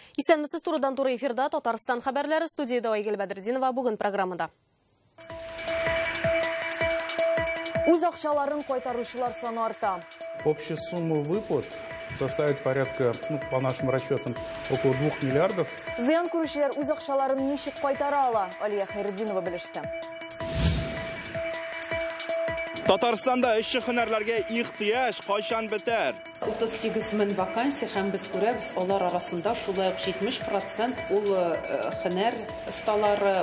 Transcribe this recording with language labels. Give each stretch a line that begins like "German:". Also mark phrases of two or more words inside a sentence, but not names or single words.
Tatar: Исәнмесез турыдан туры эфирда Татарстан хәбәрләре, студияда Айгөл Бәдретдинова бүген программада. Үз акчаларын кайтаручылар саны арта.
Russian: Общая сумма выплат составит порядка, по нашим расчетам, около 2 миллиардов.
Tatar: Зыян күрүчеләр үз акчаларын ничек кайтара ала? Алия Хайретдинова белеште. Татарстанда эшче һөнәрләргә ихтыяҗ кайчан бетәр? 38 мең вакансия һәм без күрәбез, алар арасында шулай ук 70% ул һөнәр осталары.